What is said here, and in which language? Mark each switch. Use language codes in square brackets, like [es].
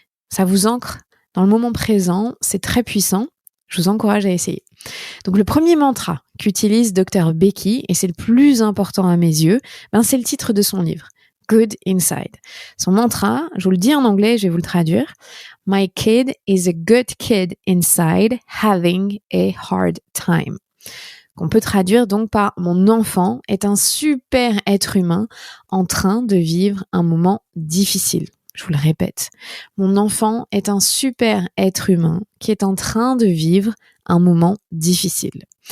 [fr] Ça vous ancre dans le moment présent, c'est très puissant. Je vous encourage à essayer. Donc le premier mantra qu'utilise Dr Becky, et c'est le plus important à mes yeux, c'est le titre de son livre, Good Inside. Son mantra, je vous le dis en anglais, je vais vous le traduire. [en] My kid is a good kid inside, having a hard time. [fr] Qu'on peut traduire donc par mon enfant est un super être humain en train de vivre un moment difficile. Je vous le répète, mon enfant est un super être humain qui est en train de vivre un moment difficile.